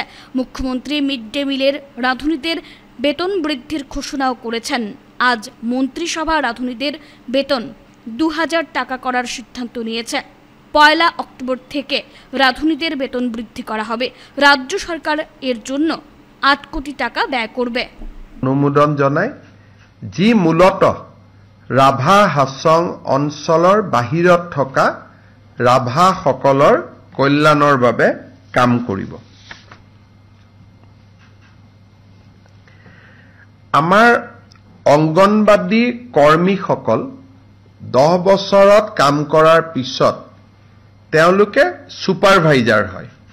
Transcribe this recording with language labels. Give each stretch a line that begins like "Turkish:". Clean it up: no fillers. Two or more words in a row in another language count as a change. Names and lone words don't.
Bangla: মুখ্যমন্ত্রী মিড ডে মিলের রাঁধুনিদের বেতন বৃদ্ধির ঘোষণাও করেছেন। আজ মন্ত্রিসভা রাঁধুনিদের বেতন 2000 টাকা করার সিদ্ধান্ত নিয়েছে। 1 অক্টোবর থেকে রাঁধুনিদের বেতন বৃদ্ধি করা হবে। রাজ্য সরকার এর জন্য 8 কোটি টাকা ব্যয় করবে।
Assamese: অনুমোদন জানায় যি মূলত ৰাভা হাছং অঞ্চলৰ বাহিৰত থকা ৰাভাসকলৰ কল্যাণৰ বাবে কাম কৰিব। আমাৰ অংগনবাদী কৰ্মীসকল 10 বছৰত কাম কৰাৰ পিছত তেওঁলোকে সুপাৰভাইজাৰ হয়।